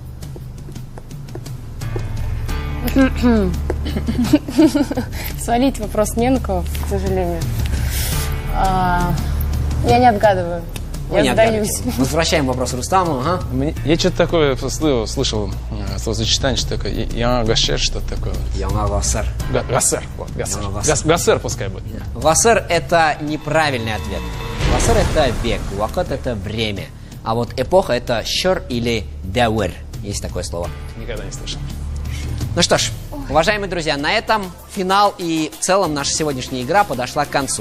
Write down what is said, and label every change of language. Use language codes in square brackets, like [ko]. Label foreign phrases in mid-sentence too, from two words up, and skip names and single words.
[ru] Свалить вопрос не на кого, к сожалению. Я не отгадываю. Вы не Я сдаюсь. отгадываете. Возвращаем вопрос Рустаму. Ага. Я что-то такое слышал, словосочетание, что такое, я гашер, что-то такое. [tt] Яңа гасыр. [ru] Гасер, вот, гасер. [tt] Яңа гасыр. [ru] Гасер пускай будет. Гасыр – это неправильный ответ. Гасыр – это век, вакыт – это время. А вот эпоха – это шор или дауэр. Есть такое слово. Никогда не слышал. Ну что ж, уважаемые друзья, на этом финал и в целом наша сегодняшняя игра подошла к концу.